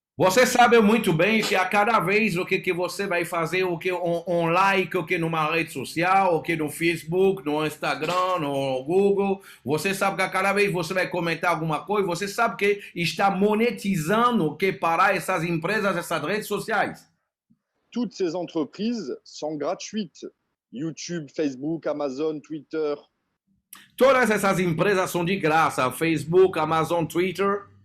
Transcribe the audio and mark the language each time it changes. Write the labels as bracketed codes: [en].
[pt] Você sabe muito bem que a cada vez o que você vai fazer o que um like o que numa rede social, o que no Facebook, no Instagram, no Google, você sabe que a cada vez você vai comentar alguma coisa, você sabe que está monetizando o que para essas empresas, essas redes sociais. [fr] Toutes ces entreprises sont gratuites. YouTube, Facebook, Amazon, Twitter. [pt] Todas essas empresas são de graça, Facebook, Amazon, Twitter,